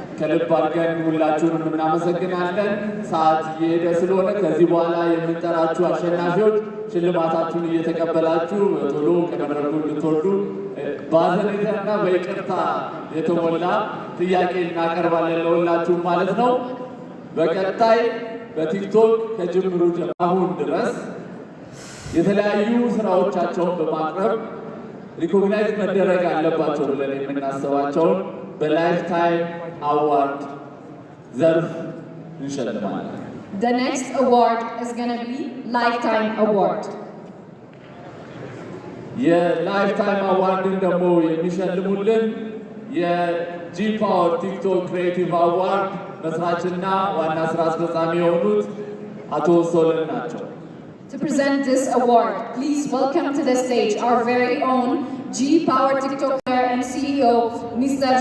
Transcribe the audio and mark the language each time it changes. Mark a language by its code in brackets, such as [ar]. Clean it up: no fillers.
[am] ከልብ አድርገን ሁላችሁንም እናመሰግናለን። ሰዓት እየሄደ ስለሆነ ከዚህ በኋላ የምንጠራችሁ አሸናፊዎች ሽልማታችሁን እየተቀበላችሁ ቶሎ ከመድረኩ እንድትወርዱ በአዘኔታና በይቅርታ የተሞላ ጥያቄ እናቀርባለን ለሁላችሁም ማለት ነው። በቀጣይ በቲክቶክ ከጅምሩ አሁን ድረስ የተለያዩ ስራዎቻቸውን በማቅረብ ሪኮግናይዝ መደረግ አለባቸው ብለን የምናስባቸውን በላይፍ ታይም አዋርድ ዘርፍ እንሸልማለን። [en] The next award is going to be Lifetime Award. [am] የላይፍታይም አዋርድን ደግሞ የሚሸልሙልን የጂ ፓወር ቲክቶክ ክሬቲቭ አዋርድ መስራችና ዋና ስራ አስፈጻሚ የሆኑት አቶ ሶለን ናቸው። [en] To present this award, please welcome to the stage our very own G Power TikToker and CEO, Mr.